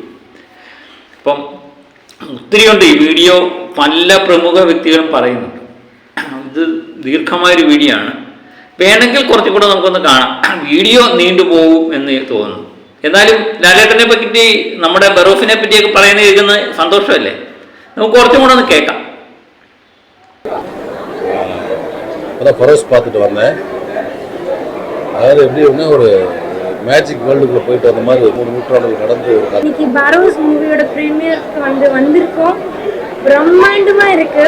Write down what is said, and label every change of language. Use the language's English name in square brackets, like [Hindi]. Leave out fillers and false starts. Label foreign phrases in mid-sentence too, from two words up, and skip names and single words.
[Malayalam] അപ്പം ഒത്തിരിയുണ്ട് ഈ വീഡിയോ, പല പ്രമുഖ വ്യക്തികളും പറയുന്നുണ്ട്. ഇത് ദീർഘമായൊരു വീഡിയോ ആണ്, വേണമെങ്കിൽ കുറച്ചും കൂടെ നമുക്കൊന്ന് കാണാം. വീഡിയോ നീണ്ടുപോകും എന്ന് തോന്നുന്നു. എന്നാലും ലാലേട്ടനെ പറ്റി നമ്മുടെ ബെറൂഫിനെ പറ്റിയൊക്കെ പറയുന്നത് കേൾക്കുന്നത് സന്തോഷമല്ലേ. നമുക്ക് കുറച്ചും കൂടെ ഒന്ന് കേൾക്കാം. [Tamil] அதான் பரோஸ் பார்த்துட்டு வந்தேன். அதாவது எப்படி ஒன்று ஒரு [English] magic world [Tamil] போயிட்டு வந்த மாதிரி 3 நூற்றாண்டுகள் நடந்து ஒரு கதை. இன்னைக்கு பரோஸ் மூவியோட ப்ரீமியருக்கு வந்திருக்கோம். பிரம்மாண்டமாக இருக்குது.